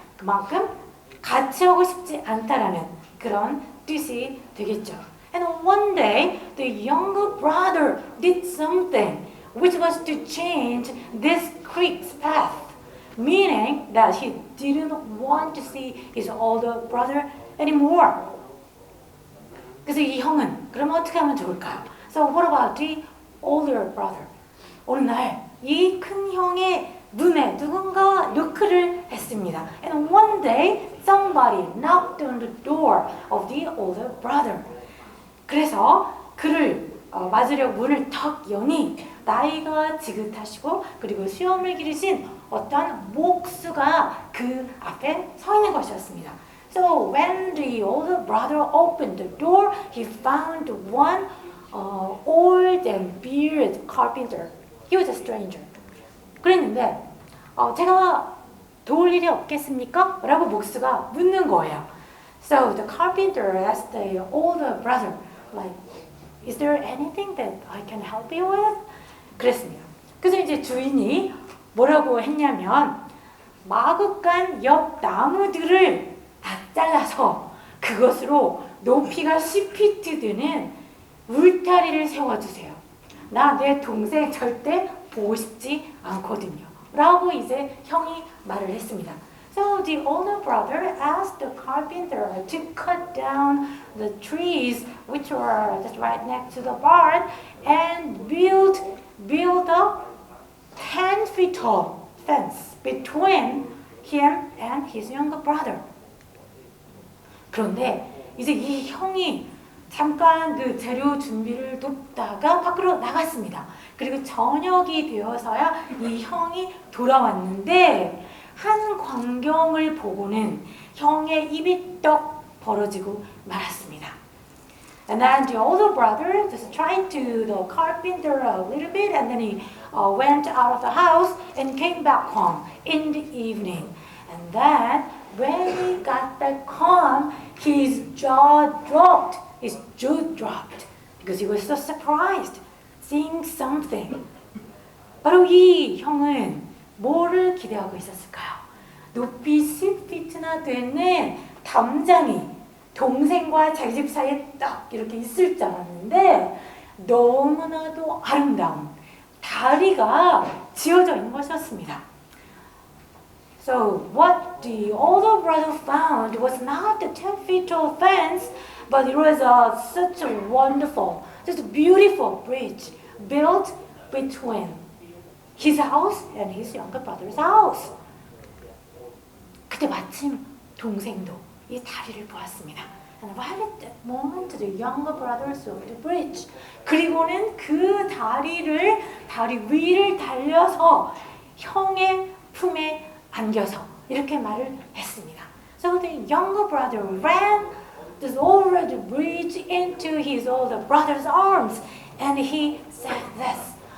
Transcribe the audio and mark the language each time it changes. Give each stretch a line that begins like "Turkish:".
Korean: 그만큼 같이 하고 싶지 않다라는 그런 뜻이 되겠죠.
English: And one day the younger brother did something which was to change this creek's path. Meaning that he didn't want to see his older brother anymore.
Korean: 그래서 이 형은 그럼 어떻게 하면 좋을까요?
English: So what about the older brother?
Korean: 어느 날 이 큰 형의 눈에 누군가 노크를 했습니다.
English: And one day somebody knocked on the door of the older brother.
Korean: 그래서 그를 맞으려 문을 턱 여니 나이가 지긋하시고 그리고 수염을 기르신 어떤 목수가 그 앞에 서 있는 것이었습니다.
English: So when the older brother opened the door, he found one old and bearded carpenter. He was a stranger.
Korean: 그랬는데 제가 도울 일이 없겠습니까? 라고 목수가 묻는 거예요.
English: So the carpenter asked the older brother, like, is there anything that I can help you with?
Korean: 그랬습니다. 그래서 이제 주인이 뭐라고 했냐면 마구간 옆 나무들을 다 잘라서 그것으로 높이가 10피트 되는 울타리를 세워주세요. 나 내 동생 절대 보고 싶지 않거든요. 라고 이제 형이 말을 했습니다.
English: So the older brother asked the carpenter to cut down the trees which were just right next to the barn and build a 10 feet tall fence between him and his younger brother.
Korean: 그런데 이제 이 형이 잠깐 그 재료 준비를 돕다가 밖으로 나갔습니다. 그리고 저녁이 되어서야 이 형이 돌아왔는데 한 광경을 보고는 형의 입이 떡 벌어지고 말았습니다.
English: And then the older brother just tried to the carpenter a little bit, and then he went out of the house and came back home in the evening. And then when he got back home, his jaw dropped. His jaw dropped because he was so surprised seeing something.
Korean: 바로 이 형은 뭐를 기대하고 있었을까요? 높이 10피트나 되는 담장이 동생과 자기 집 사이에 딱 이렇게 있을 줄 알았는데 너무나도 아름다운 다리가 지어져 있는 것이었습니다.
English: So what the older brother found was not the 10 feet tall fence, but it was such a wonderful, just a beautiful bridge built between his house and his younger brother's house.
Korean: 그때 마침 동생도 이 다리를 보았습니다.
English: And right at that moment, the younger brother saw the bridge.
Korean: 그리고는 그 다리 위를 달려서 형의 품에 안겨서 이렇게 말을 했습니다.
English: So the younger brother ran over the bridge into his older brother's arms, and he said this.